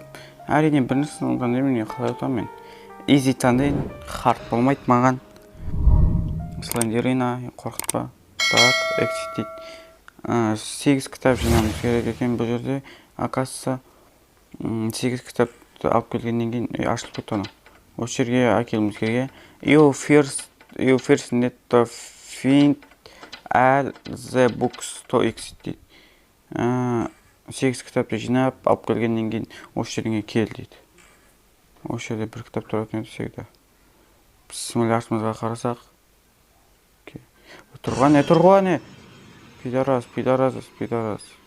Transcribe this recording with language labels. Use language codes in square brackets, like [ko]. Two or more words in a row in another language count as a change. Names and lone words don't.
[kk] Әрине біріншісін таңдаймын, қалай отам мен. Изи таңдайын, хард болмайды маған. Слендерина, қорқытпа. Так, эксит дейді. 8 кітап жинамыз керек екен бұл жерде. Оказывается, 8 кітап алып келгеннен кейін ашылып кетті оны. Осы жерге әкелуіміз керек. [en] You first need to find all the books to exit дейді. [kk] 8 кітапты жинап алып келгеннен кейін осы жерге кел дейді. Осы жерде бір кітап тұратын еді всегда. Симуляторымызға қарасақ. Тұрғаны. Пидорас.